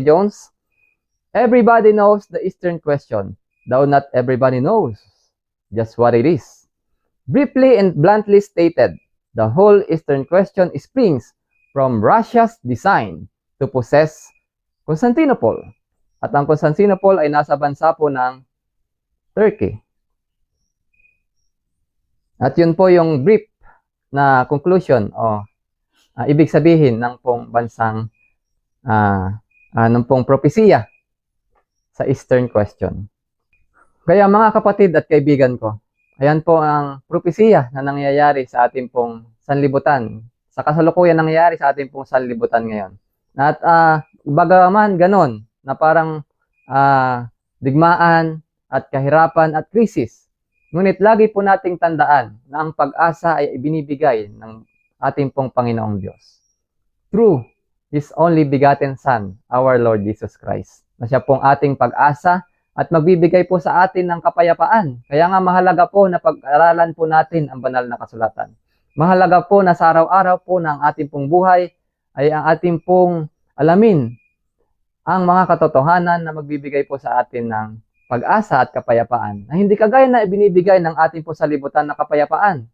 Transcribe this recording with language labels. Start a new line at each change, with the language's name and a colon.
English: Jones, everybody knows the Eastern Question, though not everybody knows just what it is. Briefly and bluntly stated, the whole Eastern Question springs from Russia's design to possess Constantinople.
Filipino: At ang Constantinople ay nasa bansa po ng Turkey. At yun po yung brief na conclusion o ibig sabihin ng pong bansang ng pong propesiya sa Eastern Question. Kaya mga kapatid at kaibigan ko, ayan po ang propesiya na nangyayari sa ating pong sanlibutan. Sa kasalukuyan nangyayari sa ating pong sanlibutan ngayon. At bagaman ganon na parang digmaan at kahirapan at krisis. Ngunit lagi po nating tandaan na ang pag-asa ay ibinibigay ng ating pong Panginoong Diyos.
English: Through His only begotten Son, our Lord Jesus Christ.
Filipino: Na siya pong ating pag-asa at magbibigay po sa atin ng kapayapaan. Kaya nga mahalaga po na pag-aralan po natin ang banal na kasulatan. Mahalaga po na sa araw-araw po ng ating pong buhay ay ang ating pong alamin ang mga katotohanan na magbibigay po sa atin ng pag-asa at kapayapaan na hindi kagaya na ibinibigay ng ating po salibutan na kapayapaan.